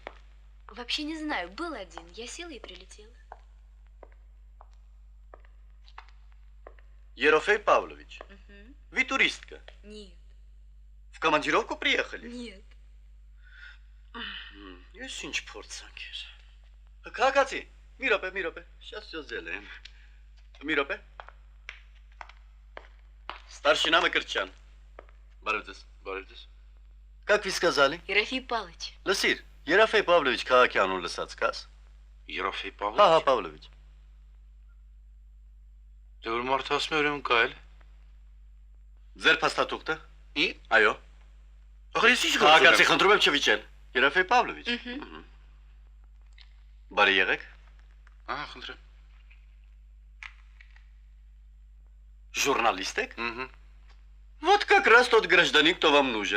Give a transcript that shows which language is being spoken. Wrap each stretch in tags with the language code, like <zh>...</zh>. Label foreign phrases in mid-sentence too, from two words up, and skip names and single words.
<ru>Вообще не знаю, был один. Я села и прилетела. Ерофей Павлович, вы туристка? Нет. В командировку приехали? Нет.</ru> <hy>Есть ինչ փորձանքեր։ Քաղաքացի, մի րոպե,</hy> <ru>сейчас все сделаем։</ru> <hy>Մի րոպե։</hy> <ru>Старшина Макарчан.</ru> <hy>Բարևձեզ։</hy> <ru>Как вы сказали? Ерофей Павлович.</ru> <hy>Լսիր, Ерофей Павлович քաղաքի անուն լսած կաս։ Երոֆեյ Հա, Պավլովիչ։ Պավլովիչ։ Դե որ մարդը ասում է ուրեմն կայել։ Ձեր փաստաթուղթը։ Ի։ Այո։ Ախր ես ինչ Քաղաքացի խնդրում եմ չվիճել։ Եрофей Павлович։ Բարի եղեք։ Ահա, խնդրեմ։</hy> <ru>Журналист եք։ Вот как раз тот гражданин, кто вам нужен.</ru>